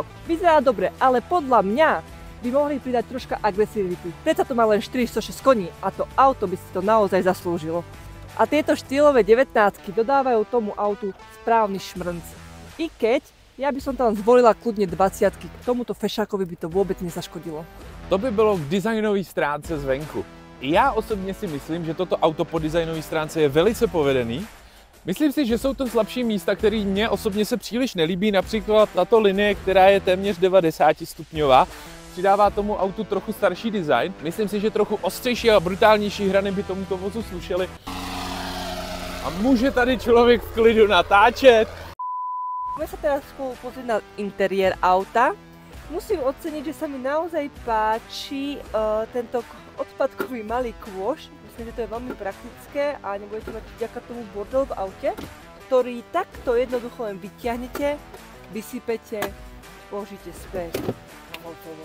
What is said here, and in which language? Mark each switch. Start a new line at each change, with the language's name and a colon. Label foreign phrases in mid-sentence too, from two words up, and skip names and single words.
Slovak: Vyzerá dobre, ale podľa mňa by mohli pridať troška agresivity. Predsa to má len 406 koní a to auto by si to naozaj zaslúžilo. A tieto štýlové 19-ky dodávajú tomu autu správny šmrnc. I keď ja by som tam zvolila kľudne 20-ky, k tomuto fešákovi by to vôbec nezaškodilo.
Czech: To by bylo k designové stránce zvenku. Já osobně si myslím, že toto auto po designové stránce je velice povedený. Myslím si, že jsou to slabší místa, které mně osobně se příliš nelíbí, například tato linie, která je téměř 90 stupňová. Přidává tomu autu trochu starší design. Myslím si, že trochu ostřejší a brutálnější hrany by tomuto vozu slušely. A může tady člověk v klidu natáčet.
Slovak: Môžeme sa teraz spolu pozrieť na interiér auta. Musím oceniť, že sa mi naozaj páči tento odpadkový malý kôš. Myslím, že to je veľmi praktické a nebudete mať vďaka tomu bordel v aute, ktorý takto jednoducho len vyťahnete, vysypete, položíte späť a hotovo.